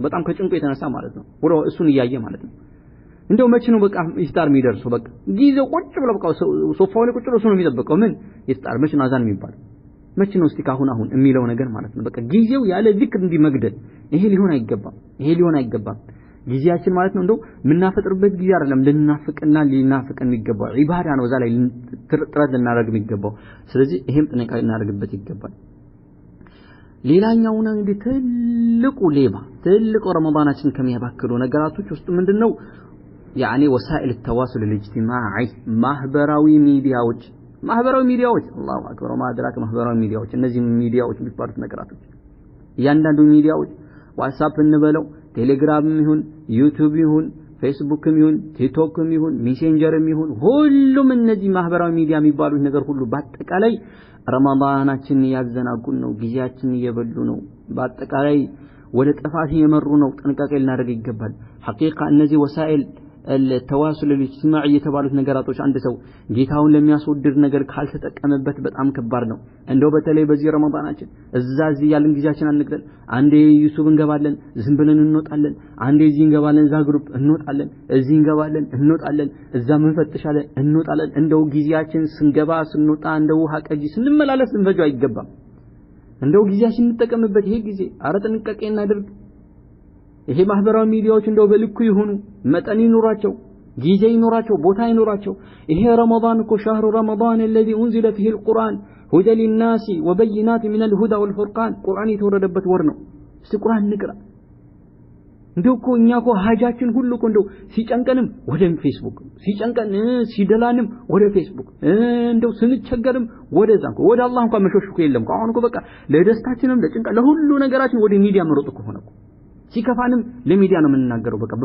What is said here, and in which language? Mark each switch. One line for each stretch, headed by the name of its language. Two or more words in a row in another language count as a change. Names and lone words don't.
Amharic: በጣም ከጭንቁ የተነሳ ማለት ነው ወደ እሱን ያያየ ማለት ነው እንደው መቼ ነው በቃ ኢፍጣር የሚደርሰው በቃ ጊዜው ቁጭ ብሎ በቃ ሶፋው ላይ ቁጭ ብሎ ነው የሚጠብቀው ምን ኢፍጣር መቼ ነው አዛን የሚባለው መቼ ነው እስቲ ካሁን አሁን የሚለው ነገር ማለት ነው በቃ ጊዜው ያለ ዚክር እንዲመግደል ይሄ ሊሆን አይገባም ጊዜያችን ማለት ነው እንደው ምናፈጥርበት ጊዜ አይደለም ልናፍቅና ሊናፍቅን የሚገባው ኢባዳ ነው እዛ ላይ ጥረት ልናደርግ የሚገባው ስለዚህ ይሄም ጥንቃቄ እናደርግበት ይገባል ሌላኛው ነው እንግዲህ ትልቁ ረመዳናችን ከሚያባክሉ ነገራቶች ውስጥ ምንድነው
Arabic: يعني وسائل التواصل الاجتماعي
Amharic: ማህበራዊ ሚዲያዎች
Arabic: الله اكبر ما
Amharic: ادراك ማህበራዊ ሚዲያዎች እነዚህ ሚዲያዎች የሚባሉት ነገራቶች እያንዳንዱ ሚዲያዎች ዋትስአፕ እንበለው ቴሌግራምም ይሁን ዩቲዩብ ይሁን ፌስቡክም ይሁን ቲክቶክም ይሁን ሜሴንጀርም ይሁን ሁሉም እነዚህ ማህበራዊ ሚዲያ የሚባሉት ነገር ሁሉ በአጠቃላይ ረመዳናችን ያዘናጉን ነው ጊዜያችን እየበሉ ነው በአጠቃላይ ወደ ጥፋት እየመሩ ነው ጥንቃቄ ልናደርግ ይገባል ሐቂቃ እነዚህ
Arabic: وسائل التواصل الاجتماعي
Amharic: የተባሉት ነገራቶች አንድ ሰው ጌታውን ለሚያስወድድ ነገር ካልተጠቀመበት በጣም ከባድ ነው እንደው በተለይ በዚህ ረመዳናችን እዚህ ያለን ጊዜያችን አንግደል አንዴ ዩቲዩብ እንገባለን ዝም ብለን እንወጣለን አንዴ እዚህ እንገባለን እዛ ግሩፕ እንወጣለን እዚህ እንገባለን እንወጣለን እዛ መንፈጥሻለን እንወጣለን እንደው ጊዜያችን ስንገባ ስንወጣ እንደው ውሃ ቀጂ ስንመላለስ እንፈጀው አይገባም እንደው ጊዜያችን እንጠቀምበት ይሄ ጊዜ አረ ጥንቃቄ እናድርግ ይሄ ማህበራዊ ሚዲያዎች እንደው በልኩ ይሁኑ መጠን ይኖራቸው ጊዜ ይኖራቸው ቦታ ይኖራቸው ይሄ ረመዳን እኮ
Arabic: شهر رمضان الذي انزل فيه القرآن هدى للناس وبينات من الهدى والفرقان
Amharic: ቁርአን የተወረደበት ወር ነው እስቲ ቁርአን ንቅራ እንደው እኮ እኛ እኮ ሀጃችን ሁሉ እኮ እንደው ሲጨንቀንም ወደ ፌስቡክ ሲጨንቀን ሲደላንም ወደ ፌስቡክ እንደው ስንቸገርም ወደዛ እኮ ወደ አላህ እንኳን መሾሽ እኮ የለም አሁን እኮ በቃ ለደስታችንም ለጭንቀ ለሁሉ ነገራችን ወደ ሚዲያ መሮጥ እኮ ሆነ ሲከፋንም ለሚዲያ ነው የምንናገረው በቃ